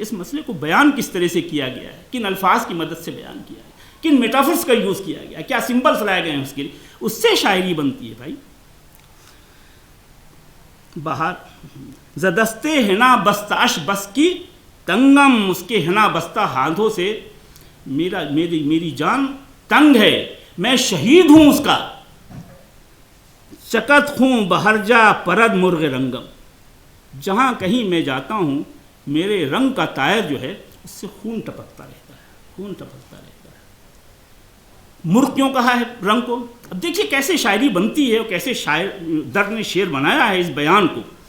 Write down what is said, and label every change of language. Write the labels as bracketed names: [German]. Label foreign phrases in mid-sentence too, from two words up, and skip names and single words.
[Urdu] اس مسئلے کو بیان کس طرح سے کیا گیا ہے، کن الفاظ کی مدد سے بیان کیا ہے، کن میٹافرز کا یوز کیا گیا ہے، کیا سمبلز لائے گئے ہیں اس کے لیے، اس سے شاعری بنتی ہے بھائی۔ [Persian] بہار زدستے ہنا بستاش بس کی تنگم، [Urdu] اس کے ہنا بستہ ہاتھوں سے میری جان تنگ ہے، میں شہید ہوں اس کا۔ [Persian] چکت خوں بہرجا پرد مرغ رنگم، [Urdu] جہاں کہیں میں جاتا ہوں میرے رنگ کا طائر جو ہے اس سے خون ٹپکتا رہتا ہے، خون ٹپکتا رہتا ہے۔ مرغ کیوں کہا ہے رنگ کو؟ اب دیکھیے کیسے شاعری بنتی ہے اور کیسے درد نے شعر بنایا ہے اس بیان کو۔